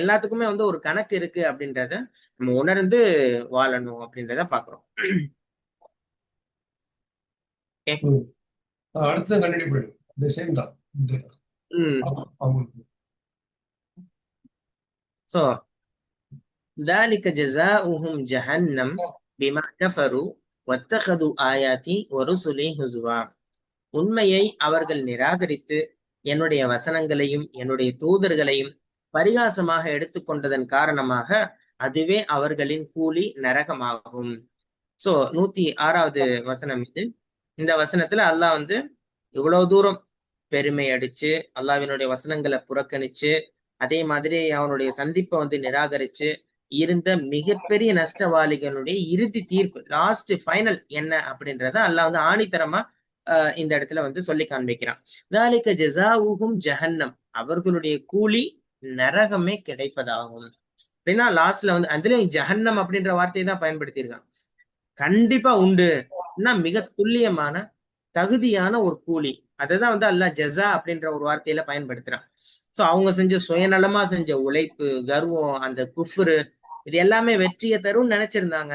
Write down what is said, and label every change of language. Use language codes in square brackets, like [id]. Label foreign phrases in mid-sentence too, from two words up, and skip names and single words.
[ta] எல்லாத்துக்குமே வந்து ஒரு கணக்கு இருக்கு அப்படின்றத நம்ம உணர்ந்து வாழணும் அப்படின்றத பாக்குறோம். அடுத்து கண்டினியூ பண்ணிடும் இந்த சேம் தான். [ar] சோ ذلك جزاؤهم جهنم بما كفروا واتخذوا آياتي ورسلي هزوا. [ta] உண்மையை அவர்கள் நிராகரித்து என்னுடைய வசனங்களையும் என்னுடைய தூதர்களையும் பரிகாசமாக எடுத்துக்கொண்டதன் காரணமாக அதுவே அவர்களின் கூலி நரகமாகும். சோ 106வது வசனம் இது. இந்த வசனத்துல அல்லாஹ் வந்து இவ்வளவு தூரம் பெருமை அடிச்சு அல்லாஹ்வினுடைய வசனங்களை புறக்கணிச்சு அதே மாதிரி அவனுடைய சந்திப்பை வந்து நிராகரிச்சு இருந்த மிகப்பெரிய நஷ்டவாளிகளுடைய இறுதி தீர்ப்பு, [en] last final [ta] என்ன அப்படின்றத அல்லாஹ் வந்து ஆணித்தரமா இந்த இடத்துல வந்து சொல்லி காண்பிக்கிறான். [ar] ذَلِكَ جَزَاؤُهُمْ [ta] ஜஹன்னம், அவர்களுடைய கூலி நரகமே கிடைப்பதாகும். அப்படின்னா லாஸ்ட்ல வந்து அதுலயும் ஜஹன்னம் அப்படின்ற வார்த்தையை தான் பயன்படுத்தியிருக்கான். கண்டிப்பா உண்டு, மிக துல்லியமான தகுதியான ஒரு கூலி. அதைதான் வந்து அல்லாஹ் ஜஸா அப்படின்ற ஒரு வார்த்தையில பயன்படுத்துறான். சோ அவங்க செஞ்ச சுயநலமா செஞ்ச உழைப்பு, கர்வம், அந்த குஃப்ரு, இது எல்லாமே வெற்றியை தரும் நினைச்சிருந்தாங்க.